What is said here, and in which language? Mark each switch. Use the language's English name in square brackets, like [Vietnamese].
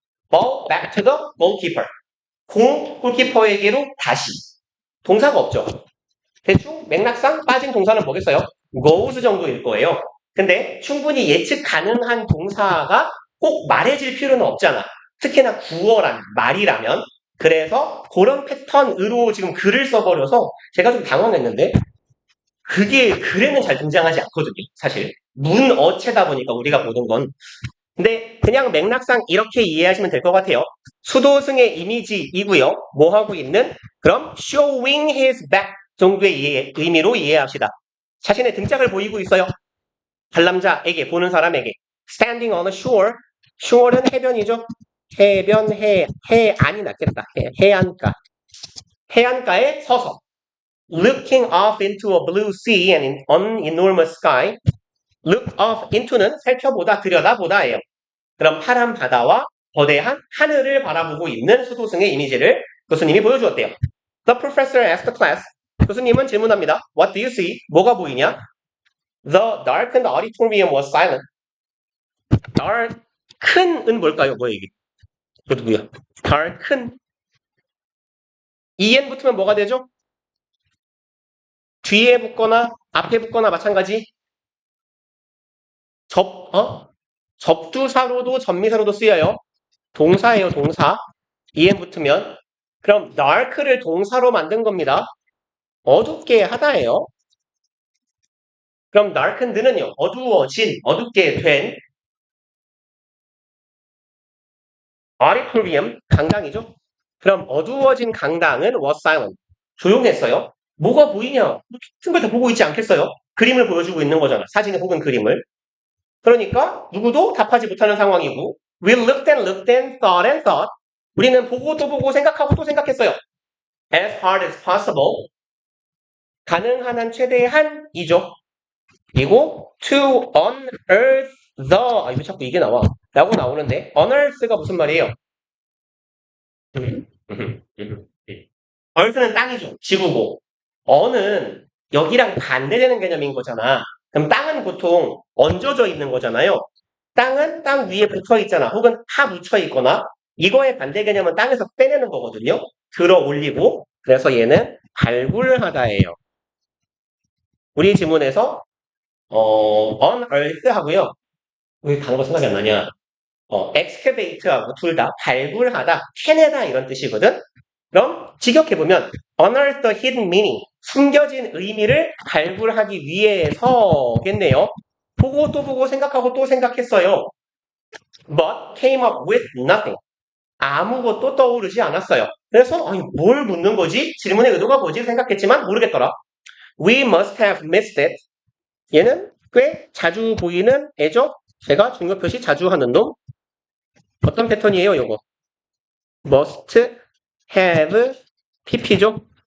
[English] Ball back to the goalkeeper. [Korean] 공 골키퍼에게로 다시. 동사가 없죠. 대충 맥락상 빠진 동사는 뭐겠어요? goes 정도일 거예요. 근데 충분히 예측 가능한 동사가 꼭 말해질 필요는 없잖아. 특히나 구어라면, 말이라면. 그래서 그런 패턴으로 지금 글을 써버려서 제가 좀 당황했는데 그게 글에는 잘 등장하지 않거든요. 사실. 문어체다 보니까 우리가 보는 건. 근데 그냥 맥락상 이렇게 이해하시면 될 것 같아요. 수도승의 이미지이고요. 뭐 하고 있는? 그럼 [English] showing his back [Korean] 정도의 의미로 이해합시다. 자신의 등짝을 보이고 있어요. 관람자에게, 보는 사람에게. [English] standing on a shore. shore는 [Korean] 해변이죠. 해변, 해안이 낫겠다. 해안가. 해안가에 서서 [English] looking off into a blue sea and an enormous sky. [Korean] look off into는 살펴보다, 들여다보다예요. 그럼 파란 바다와 거대한 하늘을 바라보고 있는 수도승의 이미지를 교수님이 보여주었대요. [English] The professor asked the class. [Korean] 교수님은 질문합니다. [English] What do you see? [Korean] 뭐가 보이냐? [English] The darkened auditorium was silent. [Korean] darken은 뭘까요? 뭐야 이게? 이거 누구야? darken. en 붙으면 뭐가 되죠? 뒤에 붙거나 앞에 붙거나 마찬가지. 접두사로도 전미사로도 쓰여요. 동사예요, 동사. en 붙으면. 그럼 dark를 동사로 만든 겁니다. 어둡게 하다예요. 그럼 darkened는요, 어두워진, 어둡게 된. auditorium, 강당이죠. 그럼 어두워진 강당은 [English] was silent. [Korean] 조용했어요. 뭐가 보이냐? 큰 걸 다 보고 있지 않겠어요? 그림을 보여주고 있는 거잖아. 사진 혹은 그림을. 그러니까 누구도 답하지 못하는 상황이고 [English] we looked and thought and thought. [Korean] 우리는 보고 또 보고 생각하고 또 생각했어요. [English] as hard as possible. [Korean] 가능한 한 최대의 한이죠. 그리고 [English] to unearth [Korean] 왜 자꾸 이게 나와? 라고 나오는데 unearth가 무슨 말이에요? earth는 땅이죠. 지구고. 어는 여기랑 반대되는 개념인 거잖아. 그럼 땅은 보통 얹어져 있는 거잖아요. 땅은 땅 위에 붙어 있잖아. 혹은 하 묻혀 있거나 이거의 반대 개념은 땅에서 빼내는 거거든요. 들어 올리고. 그래서 얘는 발굴하다예요. 우리 지문에서 unearth 하고요. 왜 단어가 생각이 안 나냐? excavate하고 둘 다 발굴하다, 캐내다 이런 뜻이거든. 그럼 직역해보면 [English] unearth the hidden meaning, [Korean] 숨겨진 의미를 발굴하기 위해서겠네요. 보고 또 보고 생각하고 또 생각했어요. [English] But came up with nothing. [Korean] 아무것도 떠오르지 않았어요. 그래서 아니, 뭘 묻는 거지? 질문의 의도가 뭐지? 생각했지만 모르겠더라. [English] We must have missed it. [Korean] 얘는 꽤 자주 보이는 애죠? 제가 중요 표시 자주 하는 놈. 어떤 패턴이에요, 요거? [English] must have pp [Korean] 죠?